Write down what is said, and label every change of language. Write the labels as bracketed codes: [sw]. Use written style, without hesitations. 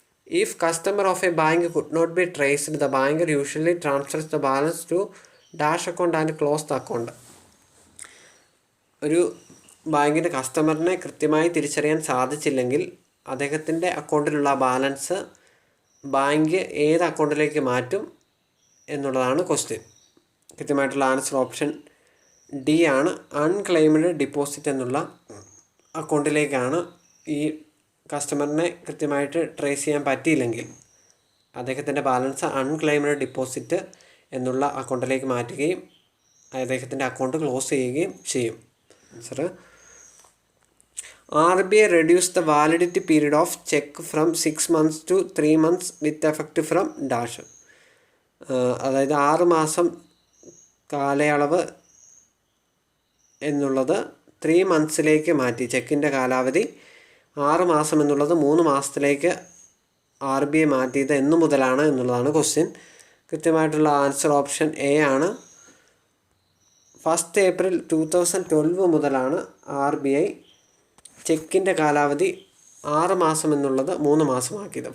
[en] If customer of a bank could not be traced, the banker usually transfers the balance to dash account and close the account. [ml] ഒരു ബാങ്കിൻ്റെ കസ്റ്റമറിനെ കൃത്യമായി തിരിച്ചറിയാൻ സാധിച്ചില്ലെങ്കിൽ അദ്ദേഹത്തിൻ്റെ അക്കൗണ്ടിലുള്ള balance bank ഏത് അക്കൗണ്ടിലേക്ക് മാറ്റും എന്നുള്ളതാണ് ക്വസ്റ്റ്യൻ. കൃത്യമായിട്ടുള്ള ആൻസർ ഓപ്ഷൻ ഡി ആണ്. അൺക്ലെയിംഡ് ഡിപ്പോസിറ്റ് എന്നുള്ള അക്കൗണ്ടിലേക്കാണ് ഈ കസ്റ്റമറിനെ കൃത്യമായിട്ട് ട്രേസ് ചെയ്യാൻ പറ്റിയില്ലെങ്കിൽ അദ്ദേഹത്തിൻ്റെ ബാലൻസ് അൺക്ലെയിംഡ് ഡിപ്പോസിറ്റ് എന്നുള്ള അക്കൗണ്ടിലേക്ക് മാറ്റുകയും അദ്ദേഹത്തിൻ്റെ അക്കൗണ്ട് ക്ലോസ് ചെയ്യുകയും ചെയ്യും. [en] Answer RBI reduced the validity period of check from 6 months to 3 months with effect from dash. [ml] അതായത് 6 മാസം കാലയളവ് എന്നുള്ളത് 3 മന്ത്സിലേക്ക് മാറ്റി. ചെക്കിൻ്റെ കാലാവധി 6 മാസം എന്നുള്ളത് 3 മാസത്തിലേക്ക് RBI മാറ്റിയത് എന്നു മുതലാണ് എന്നുള്ളതാണ് ക്വസ്റ്റ്യൻ. കൃത്യമായിട്ടുള്ള ആൻസർ ഓപ്ഷൻ എ ആണ്. 1 ഏപ്രിൽ 2012 മുതലാണ് RBI ചെക്കിൻ്റെ കാലാവധി 6 മാസം എന്നുള്ളത് 3 മാസമാക്കിയത്.